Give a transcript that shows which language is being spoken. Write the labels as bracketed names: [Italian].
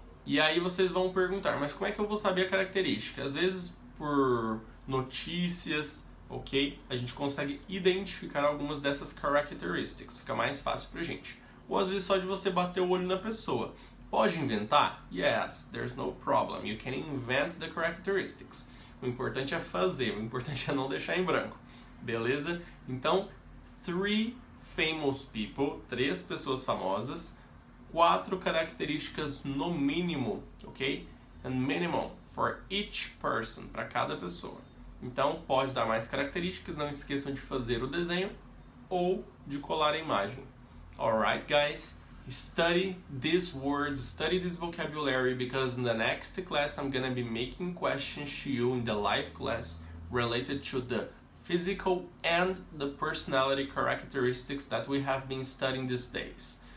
[Portuguese] E aí vocês vão perguntar, mas como é que eu vou saber a característica? Às vezes, por notícias, ok? A gente consegue identificar algumas dessas characteristics. Fica mais fácil pra gente. Ou às vezes só de você bater o olho na pessoa. Pode inventar? [English] Yes, there's no problem. You can invent the characteristics. [Portuguese] O importante é fazer, o importante é não deixar em branco. Beleza? Então, 3 [English] famous people, [Portuguese] 3 pessoas famosas, 4 características no mínimo, ok? [English] And minimum for each person, [Portuguese] para cada pessoa. Então, pode dar mais características, não esqueçam de fazer o desenho ou de colar a imagem. [English] Alright, guys? Study these words, study this vocabulary, because in the next class I'm gonna be making questions to you in the live class related to the physical and the personality characteristics that we have been studying these days.